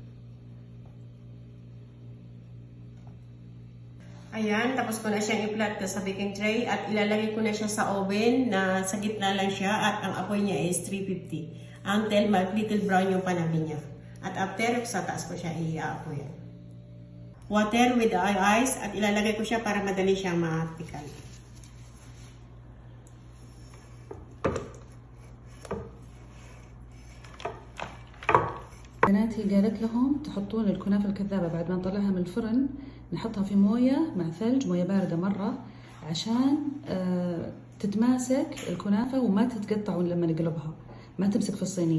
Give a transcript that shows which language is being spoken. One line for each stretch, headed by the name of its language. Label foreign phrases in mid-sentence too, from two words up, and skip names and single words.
Filipino: Ayan, tapos ko na siyang i-flat sa baking tray at ilalagay ko na siya sa oven na sa gitna lang siya at ang apoy niya is 350 until mag-
English: little brown
Filipino: yung panabi niya. At after, sa taas ko siya i-apoy.
English: Water with ice
Filipino: at ilalagay ko siya para madali siyang matikal.
Arabic: بنات هي قالت لهم تحطون الكنافة الكذابة بعد ما نطلعها من الفرن نحطها في موية مع ثلج، موية باردة مرة، عشان تتماسك الكنافة وما تتقطع لما نقلبها، ما تمسك في الصينية.